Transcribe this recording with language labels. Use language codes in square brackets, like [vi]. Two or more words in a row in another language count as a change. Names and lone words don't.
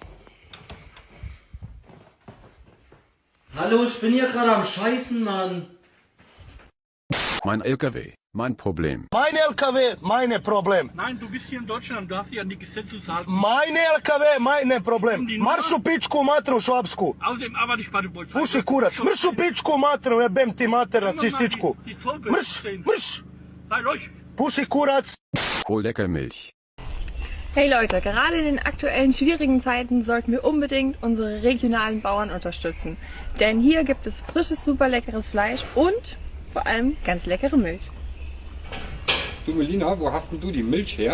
[de] Hallo, ich bin hier gerade am Scheißen, Mann. Mein LKW, mein Problem. Mein LKW, meine Problem. Nein, du bist hier in Deutschland, du darfst ja an die Gesetze sagen. Mein LKW, meine Problem. [hr] Marš u pičku matru švapsku. [de] Außerdem arbeite ich bei der Polizei. [hr] Puši kurac, mrš u pičku matru, jebem ti mater nacističku. Mrš. [de] Sei ruhig. [hr] Puši kurac. [de] Oh, lecker Milch. Hey Leute, gerade in den aktuellen schwierigen Zeiten sollten wir unbedingt unsere regionalen Bauern unterstützen. Denn hier gibt es frisches, super leckeres Fleisch und vor allem ganz leckere Milch. Du Melina, wo hast denn du die Milch her?